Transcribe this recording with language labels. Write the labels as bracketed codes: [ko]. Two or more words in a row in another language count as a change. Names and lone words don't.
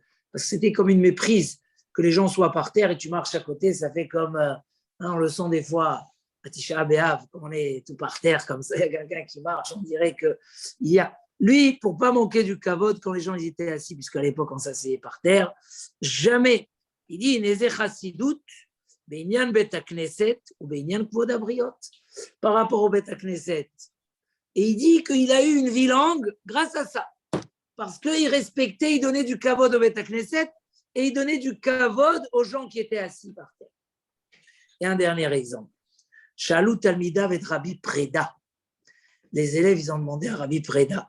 [fr] Parce que c'était comme une méprise que les gens soient par terre et tu marches à côté. Ça fait comme, on le sent des fois, à Tisha B'Av, quand on est tout par terre comme ça, il y a quelqu'un qui marche, on dirait que il y a. Lui, pour pas manquer du kavod, quand les gens étaient assis, puisqu'à l'époque on s'asseyait par terre, jamais. Il dit, [he] איזו חסידות, בעניין בית כנסת ou בעניין כבוד הבריות. [fr] Par rapport au [he] בית כנסת. [fr] Et il dit qu'il a eu une vie longue grâce à ça. Parce qu'il respectait, il donnait du kavod au [he] בית כנסת [fr] et il donnait du kavod aux gens qui étaient assis par terre. Et un dernier exemple. [he] שאלו תלמידיו [fr] avec Rabbi Preda. Les élèves, ils ont demandé à Rabbi Preda.